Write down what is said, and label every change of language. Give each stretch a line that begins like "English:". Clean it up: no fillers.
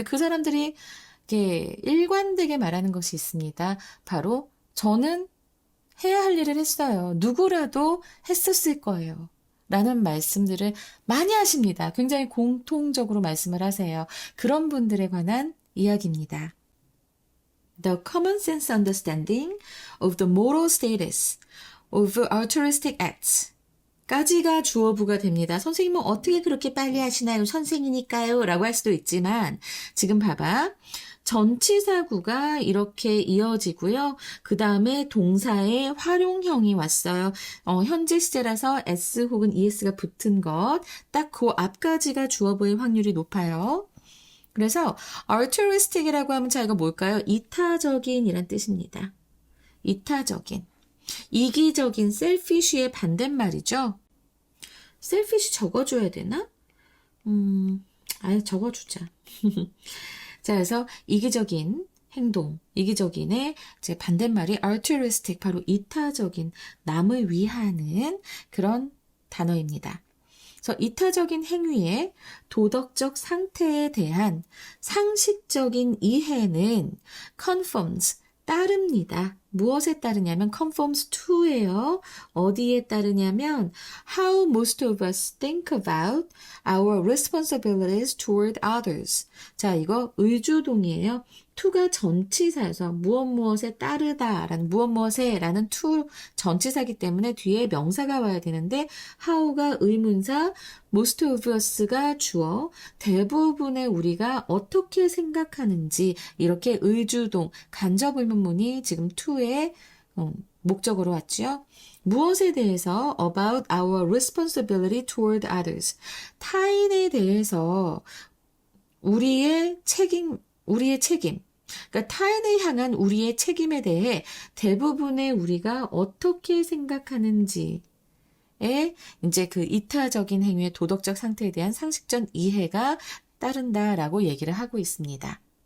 Korean: 근데 그 사람들이 이렇게 일관되게 말하는 것이 있습니다. 바로, 저는 해야 할 일을 했어요. 누구라도 했었을 거예요. 라는 말씀들을 많이 하십니다. 굉장히 공통적으로 말씀을 하세요. 그런 분들에 관한 이야기입니다.
English: The common sense understanding of the moral status of altruistic acts
Korean: 까지가 주어부가 됩니다. 선생님은 어떻게 그렇게 빨리 하시나요? 선생이니까요. 라고 할 수도 있지만 지금 봐봐. 전치사구가 이렇게 이어지고요. 그 다음에 동사의 활용형이 왔어요. 현재 시제라서 s 혹은 es가 붙은 것. 딱 그 앞까지가 주어부의 확률이 높아요. 그래서 altruistic이라고 하면 자 이거 뭘까요? 이타적인이란 뜻입니다. 이타적인. 이기적인 selfish의 반대말이죠. selfish 적어줘야 되나? 아예 적어주자. 자, 그래서 이기적인 행동, 이기적인의 제 반대말이 altruistic, 바로 이타적인, 남을 위하는 그런 단어입니다. 그래서 이타적인 행위의 도덕적 상태에 대한 상식적인 이해는 conforms, 따릅니다. 무엇에 따르냐면 conforms to예요. 어디에 따르냐면
English: how most of us think about our responsibilities toward others.
Korean: 자, 이거 의주동이에요. to가 전치사여서 무엇에 따르다라는 무엇에라는 to 전치사기 때문에 뒤에 명사가 와야 되는데 how가 의문사,
English: most of us
Korean: 가 주어, 대부분의 우리가 어떻게 생각하는지 이렇게 의주동 간접 의문문이 지금 to의 목적으로 왔죠. 무엇에 대해서
English: about our responsibility toward others.
Korean: 타인에 대해서 우리의 책임. 그러니까 타인을 향한 우리의 책임에 대해 대부분의 우리가 어떻게 생각하는지에 이제 그 이타적인 행위의 도덕적 상태에 대한 상식적 이해가 따른다라고 얘기를 하고 있습니다.